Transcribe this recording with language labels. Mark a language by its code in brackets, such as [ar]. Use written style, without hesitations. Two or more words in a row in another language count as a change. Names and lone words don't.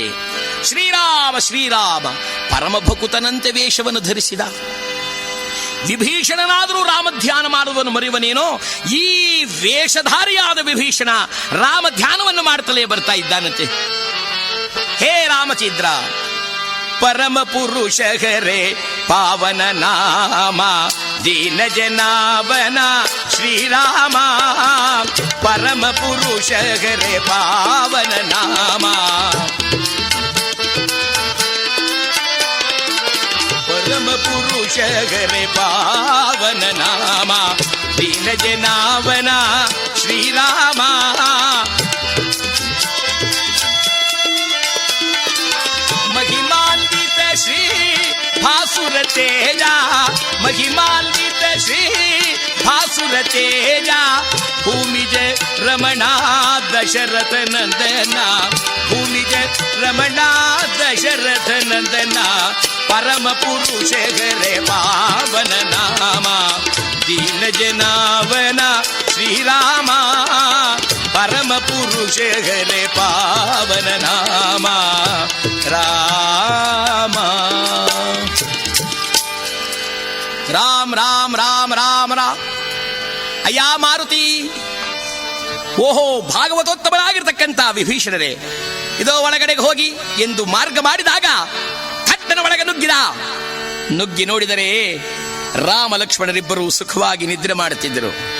[kn] ಶ್ರೀರಾಮ ಶ್ರೀರಾಮ ಪರಮಭಕುತನಂತೆ ವೇಷವನ್ನು ಧರಿಸಿದ. ವಿಭೀಷಣನಾದರೂ ರಾಮಧ್ಯಾನ ಮಾಡುವನು ಮರೆಯುವನೇನೋ, ಈ ವೇಷಧಾರಿಯಾದ ವಿಭೀಷಣ ರಾಮಧ್ಯಾನವನ್ನು ಮಾಡುತ್ತಲೇ ಬರ್ತಾ ಇದ್ದಾನಂತೆ. [sa] ಹೇ ರಾಮಚಂದ್ರ, ಪರಮ ಪುರುಷ ಹರೇ ಪಾವನ ನಾಮ ದೀನ ಜನಾವನ ಶ್ರೀರಾಮ, ಪರಮ ಪುರುಷ ಹರೇ ಪಾವನ ನಾಮ, ಪರಮ ಪುರುಷ ಹರೇ ಪಾವನ ನಾಮ ದೀನ ಜನಾವನ ಶ್ರೀರಾಮ. महिमान्वित श्री भासुर तेजा, महिमान्वित श्री भासुर तेजा, भूमिज रमणा दशरथ नंदना, भूमिज रमणा दशरथ नंदना, परम पुरुष हरे पावन नामा दीन जनावना श्रीराम, परम पुरुष हरे पावन नामा राम. ರಾಮ್ ರಾಮ್ ರಾಮ್ ರಾಮ್ ರಾಮ್. [kn] ಅಯ್ಯ ಮಾರುತಿ, ಓಹೋ ಭಾಗವತೋತ್ತಮರಾಗಿರ್ತಕ್ಕಂಥ ವಿಭೀಷಣರೇ, ಇದೋ ಒಳಗಡೆಗೆ ಹೋಗಿ ಎಂದು ಮಾರ್ಗ ಮಾಡಿದಾಗ ಥಟ್ಟನ ಒಳಗೆ ನುಗ್ಗಿ ನೋಡಿದರೆ ರಾಮ ಲಕ್ಷ್ಮಣರಿಬ್ಬರು ಸುಖವಾಗಿ ನಿದ್ರೆ ಮಾಡುತ್ತಿದ್ದರು.